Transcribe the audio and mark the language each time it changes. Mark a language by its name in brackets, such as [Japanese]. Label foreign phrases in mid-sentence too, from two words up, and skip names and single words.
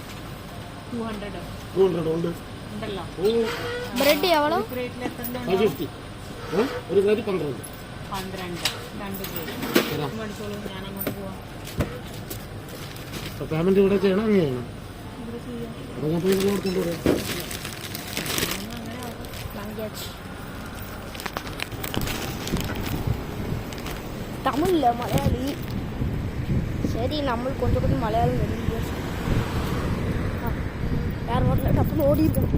[Malayalam] 200 ഉണ്ട്. [Tamil] ப்ரெட் எவ்வளோ? [Malayalam] 550. ഒരു ബ്രെഡ് 12. പേയ്മെന്റ് ഇവിടെ ചെയ്യണം, അങ്ങനെ ചെയ്യണം. അപ്പോൾ ഞാൻ പോയി കൊടുത്തോണ്ട് വരാം. [Tamil] தமிழில் மலையாளி. சரி, நம்மளுக்கு கொஞ்சம் மலையாளம் தெரிஞ்சு யார் வரல, டப்புன்னு ஓடிடுவோம்.